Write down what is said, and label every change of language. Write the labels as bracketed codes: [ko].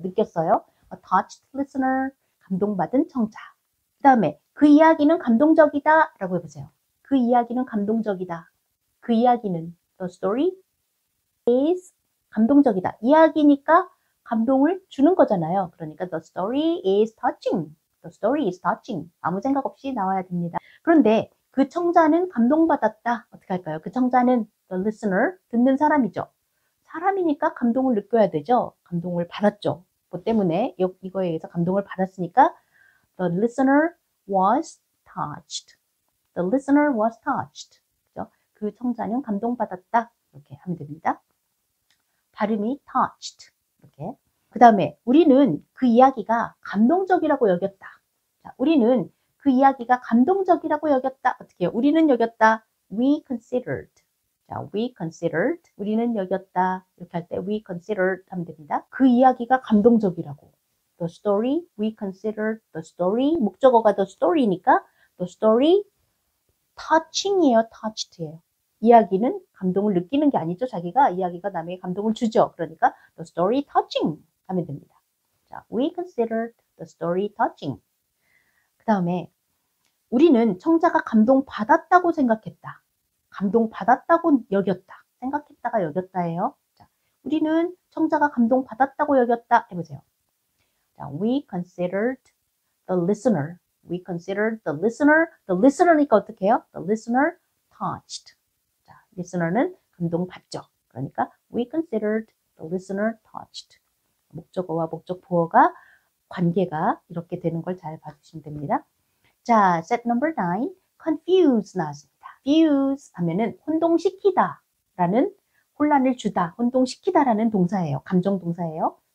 [ko] 느꼈어요. [en] A touched listener. 감동받은 청자. [ko] 그 다음에 그 이야기는 감동적이다 라고 해보세요. 그 이야기는 감동적이다. 그 이야기는 [en] the story is [ko] 감동적이다. 이야기니까 감동을 주는 거잖아요. [en] 그러니까 the story is touching. The story is touching. [ko] 아무 생각 없이 나와야 됩니다. 그런데 그 청자는 감동받았다. 어떻게 할까요? 그 청자는 [en] the listener, [ko] 듣는 사람이죠. 사람이니까 감동을 느껴야 되죠. 감동을 받았죠. 뭐 때문에 이거에 의해서 감동을 받았으니까 [en] the listener was touched. The listener was touched. [ko] 그죠? 그 청자는 감동받았다. 이렇게 하면 됩니다. 발음이 [en] touched. [ko] 이렇게. 그 다음에 우리는 그 이야기가 감동적이라고 여겼다. 자, 우리는 그 이야기가 감동적이라고 여겼다. 어떻게 해요? 우리는 여겼다. [en] We considered. 자, we considered. [ko] 우리는 여겼다. 이렇게 할 때 [en] we considered [ko] 하면 됩니다. 그 이야기가 감동적이라고. [en] The story, we considered the story. 목적어가 the story니까 the story touching이에요. [ko] touched예요. 이야기는 감동을 느끼는 게 아니죠. 자기가 이야기가 남에게 감동을 주죠. 그러니까 [en] the story touching 하면 됩니다. 자, we considered the story touching. 그 다음에 [ko] 우리는 청자가 감동받았다고 생각했다. 감동받았다고 여겼다. 생각했다가 여겼다예요. 자, 우리는 청자가 감동받았다고 여겼다. [en] 해보세요. 자, we considered the listener. We considered the listener. The listener니까 어떻게 해요? The listener touched. [ko] 자, listener는 감동받죠. [en] 그러니까 we considered the listener touched. [ko] 목적어와 목적보어가 관계가 이렇게 되는 걸 잘 봐주시면 됩니다. 자, [en] set number 9. [ko] confuse 나왔습니다. confuse 하면은 혼동시키다 라는 혼란을 주다, 혼동시키다라는 동사예요. 감정 동사예요.